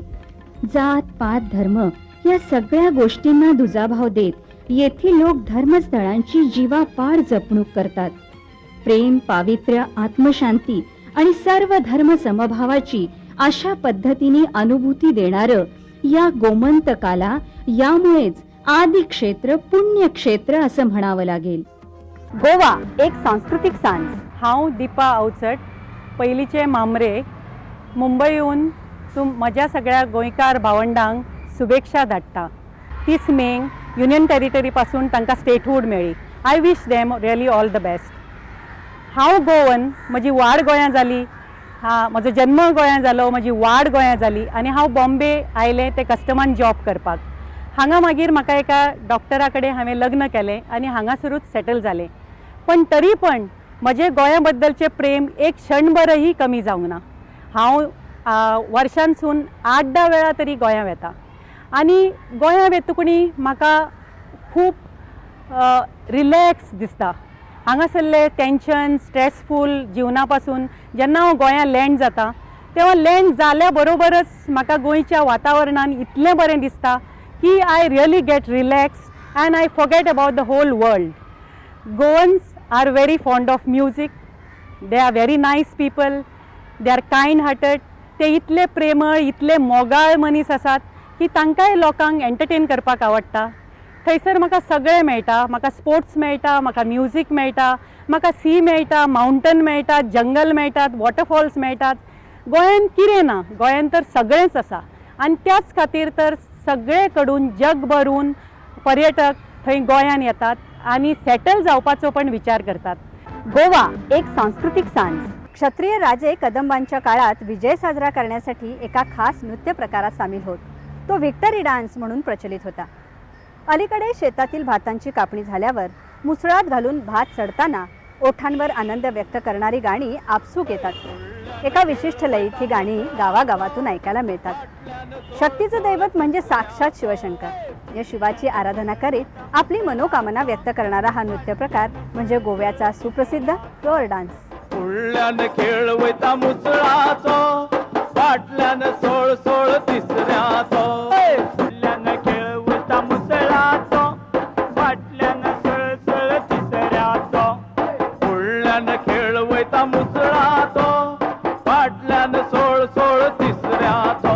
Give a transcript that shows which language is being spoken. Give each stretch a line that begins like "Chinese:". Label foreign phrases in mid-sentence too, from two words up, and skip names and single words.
Marathi: जात पात धर्म या सगळ्या गोष्टींना दुजाभाव देत येथील लोक धर्मस्थळांची जीवापाड जपणूक करतात. प्रेम, पावित्र्य, आत्मशांती आणि सर्व धर्म समभावाची अशा पद्धतीने अनुभूती देणारं या गोमंतकाला यामुळेच आदि क्षेत्र पुण्यक्षेत्र असं म्हणावं लागेल. गोवा एक सांस्कृतिक सांज.
Konkani: हांव दिपा अवचट, पयलींचे मामरे, मुंबईहून म्हज्या सगळ्या गोंयकार भावंडांक शुभेच्छा धाडटा. 30 मेक
English: union territory
Konkani: पासून तांकां स्टेटहूड मेळ्ळी.
English: I wish them really all the best.
Konkani: हांव गोवन, म्हजी वाड गोंयां जाली, म्हजो जन्म गोंयां जालो, म्हजी वाड गोंयां जाली आनी हांव बॉम्बे आयलें ते कस्टमान जॉब करपाक. हांगा मागीर म्हाका एका डॉक्टरा कडेन हांवें लग्न केलें आनी हांगासरूच सेटल जालें. पण तरी पण म्हजें गोंया बद्दलचें प्रेम एक क्षणभरही कमी जावंक ना. हांव वर्षांसून 8-10 वेळा तरी गोंयां वेता आनी गोंयां वेतुकणी म्हाका खूब रिलॅक्स दिसता. हांगासरले टेन्शन, स्ट्रेसफूल जिवना पासून जेन्ना हांव गोंयां लँड जाता तेव्हा लँड जाल्या बरोबरच म्हाका गोंयच्या वातावरणान इतलें बरें दिसता की
English: I really get relax and I forget about the whole world. Goans are very fond of music. They are very nice people. They are kind hearted.
Konkani: ते इतले प्रेमळ, इतले मोगाळ मनीस आसात की तांकांय लोकांक एंटरटेन करपाक आवडटा. थंयसर म्हाका सगळें मेळटा. म्हाका स्पोर्ट्स मेळटा, म्हाका म्युजीक मेळटा, म्हाका सी मेळटा, माउंटन मेळटा, जंगल मेळटात, वॉटरफॉल्स मेळटात. गोंयान कितें ना, गोंयान तर सगळेंच आसा. आनी त्याच खातीर तर सगळे कडून जगभरून पर्यटक थंय गोंयान येतात आनी सेटल जावपाचो पण विचार करतात.
Marathi: गोवा एक सांस्कृतिक सांज. क्षत्रिय राजे कदंबांच्या काळात विजय साजरा करण्यासाठी एका खास नृत्य प्रकारात सामील होत. तो
English: victory dance
Marathi: म्हणून प्रचलित होता. अलीकडे शेतातील भातांची कापणी झाल्यावर मुसळात घालून भात चढताना ओठांवर आनंद व्यक्त करणारी गाणी आपसूक येतात. एका विशिष्ट लयीत ही गाणी गावागावातून ऐकायला मिळतात. शक्तीचं दैवत म्हणजे साक्षात शिवशंकर. या शिवाची आराधना करीत आपली मनोकामना व्यक्त करणारा हा नृत्य प्रकार म्हणजे गोव्याचा सुप्रसिद्ध
English: floor dance.
Konkani: फुडल्यान खेळ वयता मुसळाचो, फाटल्यान सोळ सोळ तिसऱ्याचो. फुडल्यान खेळ वयता मुसळाचो, फाटल्यान सोळ सोळ तिसऱ्याचो. फुडल्यान खेळ वयता मुसळाचो, फाटल्यान सोळ सोळ तिसऱ्याचो.